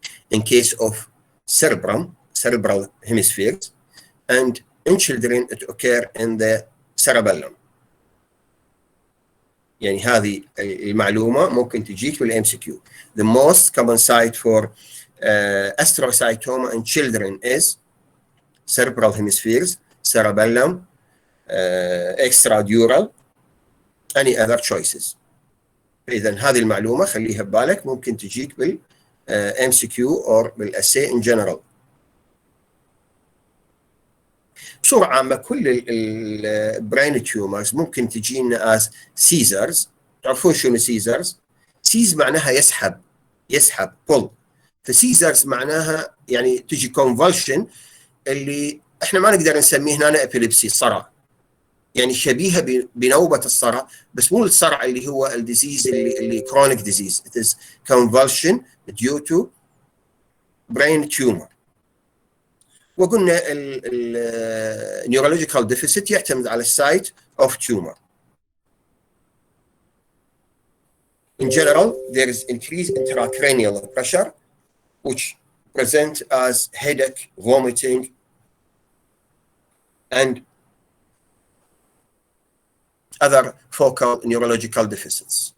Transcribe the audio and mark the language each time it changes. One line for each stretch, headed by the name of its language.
English: In case of cerebral hemispheres, and in children it occur in the cerebellum.
Arabic: يعني هذه المعلومة ممكن تجيك بالام سي كيو.
English: The most common site for astrocytoma in children is cerebral hemispheres, cerebellum, extradural, any other choices.
Arabic: إذا هذه المعلومة خليها ببالك، ممكن تجيك بال MCQ or بالأسي
English: in general.
Arabic: بصورة عامة كل البرين تيومرز ممكن تجينا
English: as Caesars.
Arabic: تعرفون شنو Caesars؟ سيز معناها يسحب pull. فسيزرز معناها يعني تجي convulsion اللي احنا ما نقدر نسميه هنا epilepsy صرع، يعني شبيهه بنوبه الصرع، بس مو الصرع اللي هو الديزيز اللي
English: chronic disease. It is convulsion due to brain tumor.
Arabic: وقلنا ال neurological deficit يعتمد على السايت of tumor.
English: In general, there is increased intracranial pressure which present as headache, vomiting, and other focal neurological deficits.